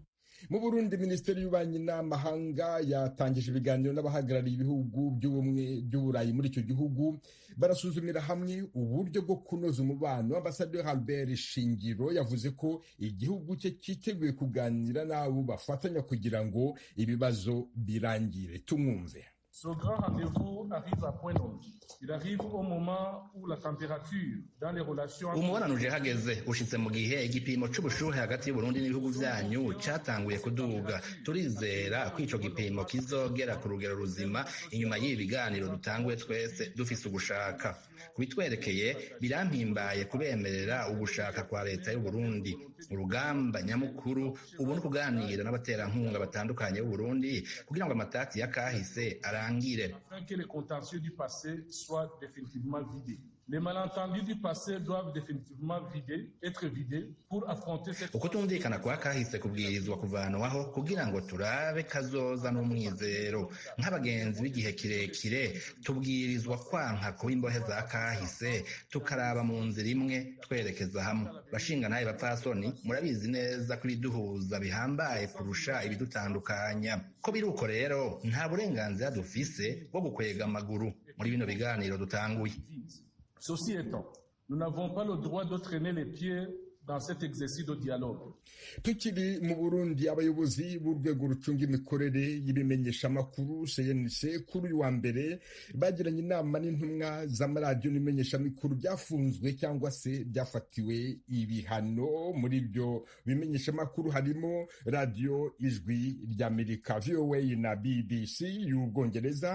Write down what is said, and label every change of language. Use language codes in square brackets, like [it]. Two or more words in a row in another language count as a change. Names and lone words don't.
[rw] Mu Burundi, Minisiteri y'Ububanyi n'Amahanga yatangije ibiganiro n'abahagarariye ibihugu by'ubumwe by'Uburayi muri icyo gihugu, barasuzumira hamwe uburyo bwo kunoza umubano. Ambasaderi Albert Shingiro yavuze ko igihugu cye cyiteguye kuganira n'abo bafatanya kugira ngo ibibazo birangire. Tumwumve. [fr] Ce grand rendez-vous arrive à point nommé. Il arrive au moment où la température dans les relations. [rn] Umubonano uje hageze ushitse mu gihe igipimo c'ubushuhe hagati y'Uburundi n'ibihugu vyanyu catanguye kuduga. Turizera ko ico gipimo kizogera ku rugero ruzima inyuma y'ibi biganiro dutanguye twese dufise ugushaka. Kubitwerekeye birampimbaye kubemerera ugushaka kwa leta y'Uburundi. Urugamba nyamukuru ubu ni kuganira n'abaterankunga batandukanye b'Uburundi kugira ngo amatati yakahise urangire. [fr] Afin que les contentieux du passé soient définitivement vidés. Les malentendus du passé doivent définitivement être vidés pour affronter cette... [rn] Ukutumvikana kwa kahise kubwirizwa kuvanwaho kugira ngo turabe kazoza n'umwizero. Nk'abagenzi b'igihe kirekire tubwirizwa kwanka kuba imbohe za kahise tukaraba mu nzira imwe twerekeza hamwe. Bashinga naye bapfasoni murabizi neza ko ibiduhuza bihambaye kurusha ibidutandukanya. Ko biri uko rero nta burenganzira dufise bwo gukwega amaguru muri bino biganiro dutanguye. [fr] Ceci étant, nous n'avons pas le droit de traîner les pieds dans cet exercice de dialogue. [rw] Tukiri mu Burundi, abayobozi b'urwego rucunga imikorere y'ibimenyeshamakuru CNC kuri uyu wa mbere bagiranye inama n'intumwa z'amaradiyo n'ibimenyeshamakuru byafunzwe cyangwa se byafatiwe ibihano. Muri ibyo bimenyeshamakuru harimo radiyo Ijwi ry'Amerika, VOA na BBC y'Ubwongereza.